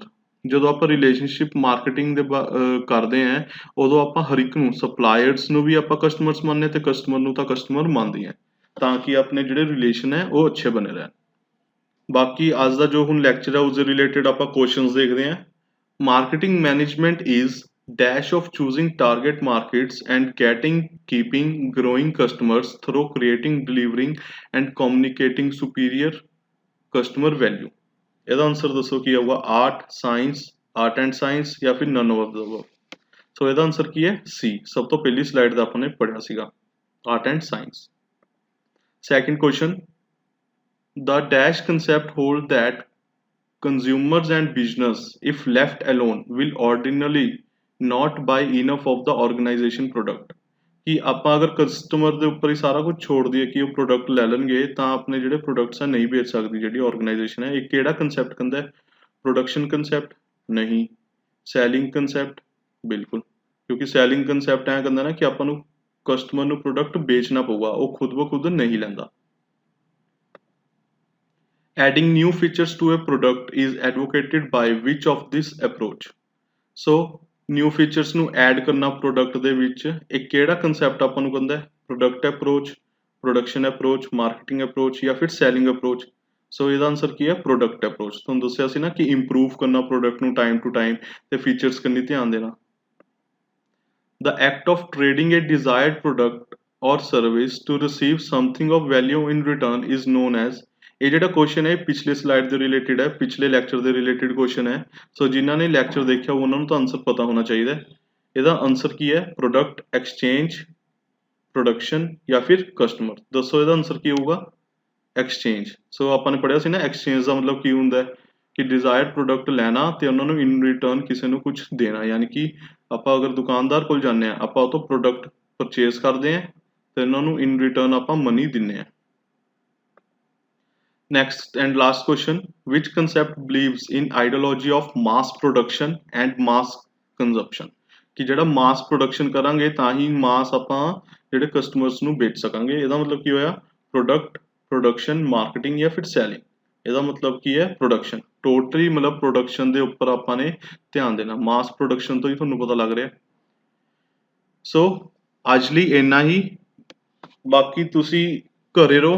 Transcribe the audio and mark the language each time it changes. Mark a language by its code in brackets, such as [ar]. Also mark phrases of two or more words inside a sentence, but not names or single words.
[pa] ਜਦੋਂ ਆਪਾਂ [en] relationship marketing [pa] ਦੇ ਕਰਦੇ ਹਾਂ, ਉਦੋਂ ਆਪਾਂ ਹਰ ਇੱਕ ਨੂੰ, ਸਪਲਾਇਰਸ ਨੂੰ ਵੀ ਆਪਾਂ ਕਸਟਮਰਸ ਮੰਨਦੇ ਤੇ ਕਸਟਮਰ ਨੂੰ ਤਾਂ ਕਸਟਮਰ ਮੰਨਦੇ ਹਾਂ, ਤਾਂ ਕਿ ਆਪਣੇ ਜਿਹੜੇ ਰਿਲੇਸ਼ਨ ਹੈ ਉਹ ਅੱਛੇ ਬਣੇ ਰਹਿਣ। ਬਾਕੀ ਅੱਜ ਦਾ ਜੋ ਹੁਣ ਲੈਕਚਰ ਹੈ ਉਸ ਦੇ ਰਿਲੇਟਡ ਆਪਾਂ ਕੁਐਸਚਨਸ ਦੇਖਦੇ ਹਾਂ। [en] marketing management is dash of choosing target markets and keeping growing customers through creating, delivering and communicating superior customer value। [pa] ਇਹਦਾ ਆਨਸਰ ਦੱਸੋ ਕੀ ਆਊਗਾ? [en] art and science [pa] ਜਾਂ ਫਿਰ [en] none of the above. [pa] ਸੋ ਇਹਦਾ ਆਨਸਰ ਕੀ ਹੈ? ਸੀ। ਸਭ ਤੋਂ ਪਹਿਲੀ ਸਲਾਈਡ ਦਾ ਆਪਾਂ ਨੇ ਪੜਿਆ ਸੀਗਾ, [en] art and science. second question, the dash concept hold that consumers and business if left alone will ordinarily not buy enough of the organization product। [pa] ਕਿ ਆਪਾਂ ਅਗਰ ਕਸਟਮਰ ਦੇ ਉੱਪਰ ਹੀ ਸਾਰਾ ਕੁਝ ਛੋੜ ਦਈਏ ਕਿ ਉਹ ਪ੍ਰੋਡਕਟ ਲੈ ਲੈਣਗੇ, ਤਾਂ ਆਪਣੇ ਜਿਹੜੇ ਪ੍ਰੋਡਕਟਸ ਆ ਨਹੀਂ ਵੇਚ ਸਕਦੀ ਜਿਹੜੀ ਆਰਗੇਨਾਈਜੇਸ਼ਨ ਹੈ। ਇਹ ਕਿਹੜਾ ਕੰਸੈਪਟ ਕਹਿੰਦਾ ਹੈ? [en] production concept? [pa] ਨਹੀਂ। [en] selling concept? [pa] ਬਿਲਕੁਲ, ਕਿਉਂਕਿ [en] selling concept [pa] ਐਂ ਕਹਿੰਦਾ ਨਾ ਕਿ ਆਪਾਂ ਨੂੰ ਕਸਟਮਰ ਨੂੰ ਪ੍ਰੋਡਕਟ ਵੇਚਣਾ ਪਊਗਾ, ਉਹ ਖੁਦ ਬ ਖੁਦ ਨਹੀਂ ਲੈਂਦਾ। [en] Adding new features to a product is advocated by which of this approach? [pa] So [en] new features [pa] ਨੂੰ ਐਡ ਕਰਨਾ ਪ੍ਰੋਡਕਟ ਦੇ ਵਿੱਚ, ਇਹ ਕਿਹੜਾ ਕੰਸੈਪਟ ਆਪਾਂ ਨੂੰ ਕਹਿੰਦਾ ਹੈ? [en] product approach, production approach, marketing approach [pa] ਜਾਂ ਫਿਰ [en] selling approach. [pa] ਸੋ ਇਹਦਾ ਆਨਸਰ ਕੀ ਹੈ? [en] product approach. [pa] ਤੁਹਾਨੂੰ ਦੱਸਿਆ ਸੀ ਨਾ ਕਿ ਇੰਪਰੂਵ ਕਰਨਾ ਪ੍ਰੋਡਕਟ ਨੂੰ [en] time to time [pa] ਤੇ ਫੀਚਰਸ ਕੰਨੀ ਧਿਆਨ ਦੇਣਾ। [en] The act of trading a desired product or service to receive something of value in return is known as। [pa] ਇਹ ਜਿਹੜਾ ਕੁਐਸਚਨ ਹੈ ਪਿਛਲੇ ਸਲਾਈਡ ਦੇ ਰਿਲੇਟਡ ਹੈ, ਪਿਛਲੇ ਲੈਕਚਰ ਦੇ ਰਿਲੇਟਡ ਕੁਐਸਚਨ ਹੈ। ਸੋ ਜਿਨ੍ਹਾਂ ਨੇ ਲੈਕਚਰ ਦੇਖਿਆ ਉਹਨਾਂ ਨੂੰ ਤਾਂ ਆਨਸਰ ਪਤਾ ਹੋਣਾ ਚਾਹੀਦਾ ਹੈ। ਇਹਦਾ ਆਨਸਰ ਕੀ ਹੈ? [en] product, exchange, production [pa] ਜਾਂ ਫਿਰ [en] ਕਸਟਮਰ। [pa] ਦੱਸੋ ਇਹਦਾ ਆਨਸਰ ਕੀ ਹੋਊਗਾ? ਐਕਸਚੇਂਜ। ਸੋ ਆਪਾਂ ਨੇ ਪੜ੍ਹਿਆ ਸੀ ਨਾ ਐਕਸਚੇਂਜ ਦਾ ਮਤਲਬ ਕੀ ਹੁੰਦਾ ਹੈ? ਕਿ [en] desired product [pa] ਲੈਣਾ ਤੇ ਉਹਨਾਂ ਨੂੰ [en] in return [pa] ਕਿਸੇ ਨੂੰ ਕੁਝ ਦੇਣਾ। ਯਾਨੀ ਕਿ ਆਪਾਂ ਅਗਰ ਦੁਕਾਨਦਾਰ ਕੋਲ ਜਾਂਦੇ ਹਾਂ, ਆਪਾਂ ਉਹ ਤੋਂ [en] product purchase [pa] ਕਰਦੇ ਹਾਂ ਤੇ ਉਹਨਾਂ ਨੂੰ [en] in return [pa] ਆਪਾਂ ਮਨੀ ਦਿੰਦੇ ਹਾਂ। [en] Next and last question, which concept believes in ideology of mass production and mass consumption? [pa] ਕਿ ਜਿਹੜਾ [en] mass production [pa] ਕਰਾਂਗੇ ਤਾਂ ਹੀ ਮਾਸ ਆਪਾਂ ਜਿਹੜੇ ਕਸਟਮਰਸ ਨੂੰ ਵੇਚ ਸਕਾਂਗੇ। ਇਹਦਾ ਮਤਲਬ ਕੀ ਹੋਇਆ? [en] product, production, marketing [pa] ਜਾਂ ਫਿਰ [en] ਸੈਲਿੰਗ। [pa] ਇਹਦਾ ਮਤਲਬ ਕੀ ਹੈ? ਪ੍ਰੋਡਕਸ਼ਨ। ਟੋਟਲੀ ਮਤਲਬ ਪ੍ਰੋਡਕਸ਼ਨ ਦੇ ਉੱਪਰ ਆਪਾਂ ਨੇ ਧਿਆਨ ਦੇਣਾ। [en] mass production [pa] ਤੋਂ ਹੀ ਤੁਹਾਨੂੰ ਪਤਾ ਲੱਗ ਰਿਹਾ। ਸੋ ਅੱਜ ਲਈ ਇੰਨਾ ਹੀ, ਬਾਕੀ ਤੁਸੀਂ ਘਰੇ ਰਹੋ।